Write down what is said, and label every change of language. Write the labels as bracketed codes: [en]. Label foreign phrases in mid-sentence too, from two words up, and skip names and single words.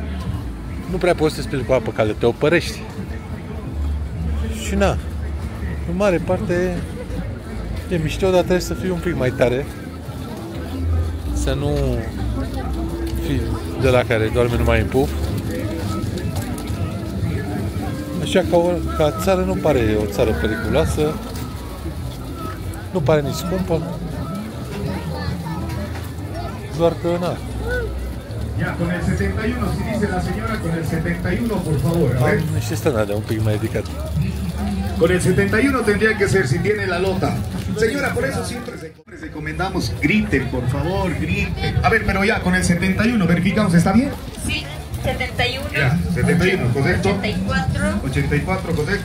[ro] Nu prea poți să speli cu apă caldă, te opărești. Și na, în mare parte e mișto, dar trebuie să fii un pic mai tare, să nu fii de la care doarme numai în puf. Așa ca țară nu pare o țară periculoasă, nu pare nici scumpă, doar că na, [es] Ya, con el 71, si dice la señora, con el 71, por favor. A ver. [ro] Și ăsta de un pic mai ridicat. [es] Con el 71 tendría que ser, si tiene la lota. Señora, por eso siempre recomendamos, griten, por favor, griten. A ver, pero ya, con el 71, verificamos, ¿está bien? Sí, 71. Ya, 71, correcto. 84. 84, correcto.